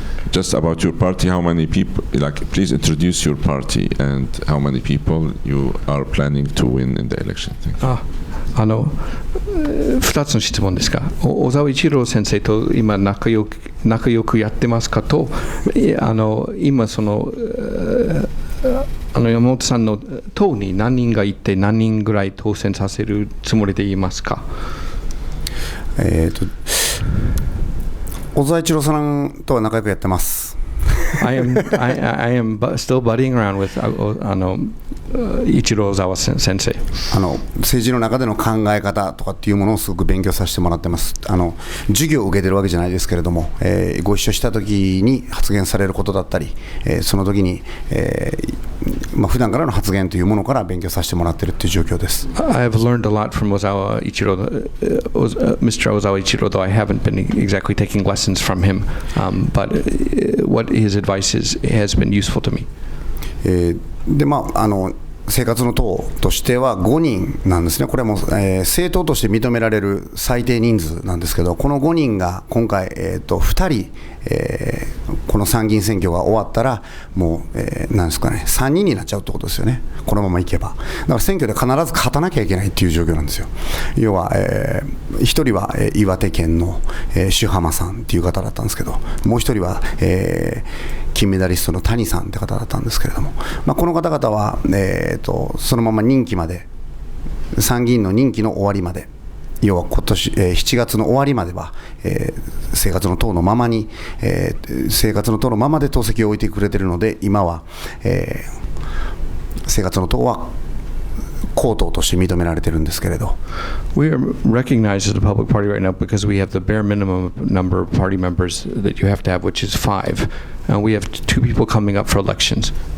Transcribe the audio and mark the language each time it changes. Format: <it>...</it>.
<en>Just about your party, how many people, please introduce your party and how many people you are planning to win in the election. Thank you.</en> <ja>2つの質問ですが、小沢一郎先生と今仲良くやってますかと、今山本さんの党に何人がいて何人ぐらい当選させるつもりでいますか。小沢一郎さんとは仲良くやってます。</ja> <en>I am still buddying around with 一郎沢先生。</en> <ja>政治の中での考え方とかっていうものをすごく勉強させてもらってます。授業を受けてるわけじゃないですけれども、ご一緒した時に発言されることだったり、その時に、普段からの発言というものから勉強させてもらっているという状況です。</ja> <en>I have learned a lot from Ozawa Ichiro, Mr. Ozawa Ichiro, though I haven't been exactly taking lessons from him, but what his advice has been useful to me.</en> <ja>で生活の党としては5人なんですね。これも、政党として認められる最低人数なんですけど、この5人が今回、2人、ここの参議院選挙が終わったら、もう、なんですかね、3人になっちゃうってことですよね、このままいけば。だから選挙で必ず勝たなきゃいけないっていう状況なんですよ。要は、1人は岩手県の朱浜さんっていう方だったんですけど、もう1人は、金メダリストの谷さんって方だったんですけれども、この方々は、そのまま任期まで、参議院の任期の終わりまで、要は今年、7月の終わりまでは、生活の党のままに、生活の党のままで党籍を置いてくれているので、今は、生活の党は公党として認められているんですけれど。</ja> <en>We are recognized as a public party right now because we have the bare minimum number of party members that you have to have, which is 5. We have 2 people coming up for elections.</en>